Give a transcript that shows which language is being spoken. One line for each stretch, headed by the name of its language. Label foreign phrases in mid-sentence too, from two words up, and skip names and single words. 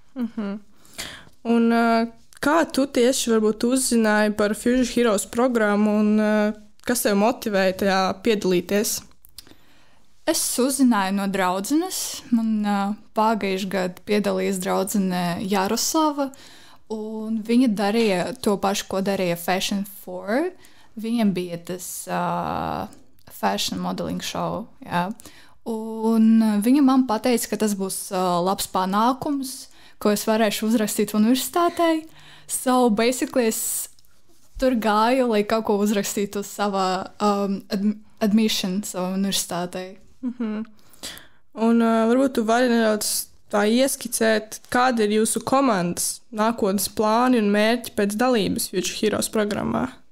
Latvian: Un kā tu tieši varbūt uzzināji par Future Heroes programmu un kas tev motivēja tajā piedalīties? Es uzzināju no draudzenes. Man pagājušajā gadā piedalījās draudzene Jaroslava, un viņa darīja to pašu, ko darīja Fashion 4. Viņiem bija tas
English: fashion modeling show.
Latvian: Jā. Un viņa man pateica, ka tas būs labs panākums, ko es varēšu uzrakstīt universitātei.
English: So basically
Latvian: es tur gāju, lai kaut ko uzrakstītu uz savā admission savā universitātei. Un varbūt tu vari nedaudz tā ieskicēt, kāda ir jūsu komandas nākotnes plāni un mērķi pēc dalības Future Heroes programmā?